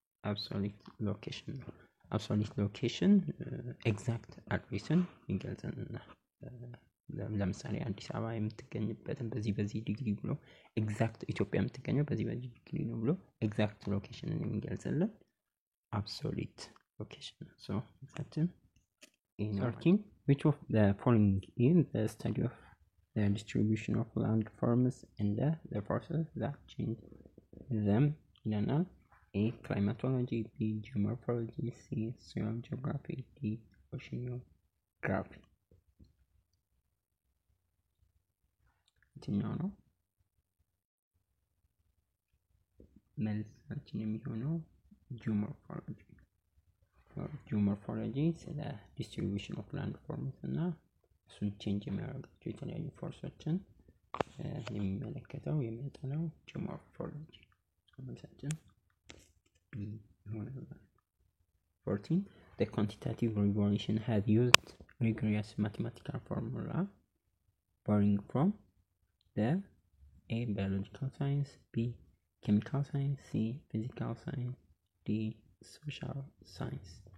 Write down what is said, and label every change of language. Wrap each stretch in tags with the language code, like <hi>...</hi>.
<en>Absolute location</en> <am>ነው። Absolute location exact addressን ይገልጽልናል። ለምሳሌ አዲስ አበባ የምትገኝበትን በዚህ ዲግሪ ብሎ ኤግዛክት ኢትዮጵያ የምትገኘው በዚህ ዲግሪ ነው ብሎ ኤግዛክት ሎኬሽንን የሚገልጽልን አብሶሉት ሎኬሽን ነው። ሶ</am> <en>exactly 13, which of the following is the study of the distribution of land forms and the forces that change them</en> <am>ይለናል። A.</am> <en>Climatology, B. Geomorphology, C. Soil geography, D.</en> <am>Oceanography. የትኛው ነው? መልሳችን የሚሆነው ጂኦሞርፎሎጂ። ጂኦሞርፎሎጂ ስለ ዲስትሪቢዩሽን ኦፍ ላንድ ፎርምስ እና እሱን ቼንጅ የሚያደርጋቸው የተለያዩ ፎርሶችን የሚመለከተው የሚያጠናው ጂኦሞርፎሎጂ። መልሳችን ቢ ይሆናል። 14.</am> <en>The quantitative revolution has used rigorous mathematical formula borrowing from the A. biological science, B. chemical science, C. physical science, D. social science.</en>